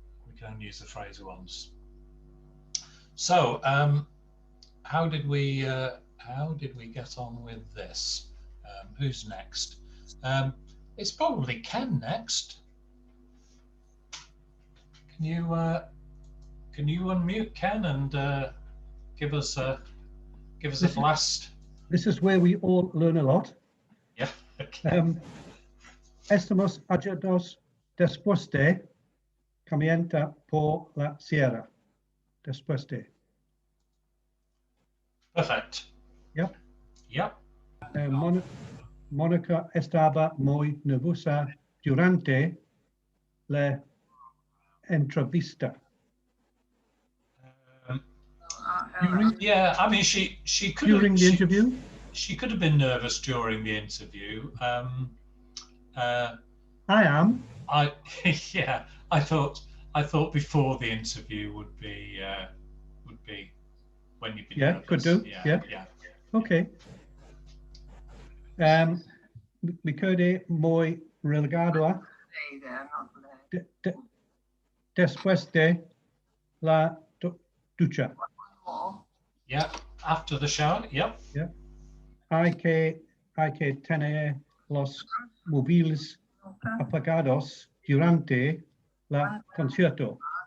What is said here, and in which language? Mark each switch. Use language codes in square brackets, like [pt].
[en] We can only use the phrase once. So how did we get on with this? Who's next? It's probably Ken next. Can you unmute Ken and give us a blast? This is where we all learn a lot. Yeah. Okay. [es] Estamos ajados después de caminata por la sierra. Después de. [en] Perfect. Yep. Yep. [es] Mónica estaba muy nerviosa durante la entrevista. [en] Yeah, I mean, she could during the interview. She could have been nervous during the interview. I am. Yeah. I thought before the interview would be when you'd be nervous. Could do. Yeah. Okay. [es] Me quedé muy relajado después de la ducha. [en] Yeah, after the shower. Yep. Yeah. [es] Hay que tener los móviles apagados durante la concierto.